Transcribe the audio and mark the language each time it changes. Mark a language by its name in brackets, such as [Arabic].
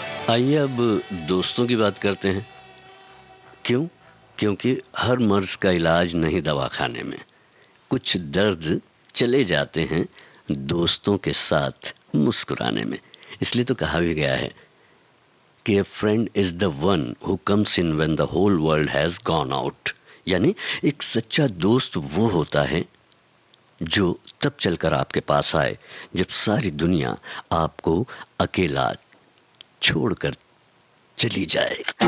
[Hindi] आइए अब दोस्तों की बात करते हैं। क्यों? क्योंकि हर मर्ज का इलाज नहीं दवाखाने में, कुछ दर्द चले जाते हैं दोस्तों के साथ मुस्कुराने में। इसलिए तो कहा भी गया है कि [English] a friend is the one who comes in when the whole world has gone out। [Hindi] यानी एक सच्चा दोस्त वो होता है जो तब चलकर आपके पास आए जब सारी दुनिया आपको अकेला छोड़कर चली जाए।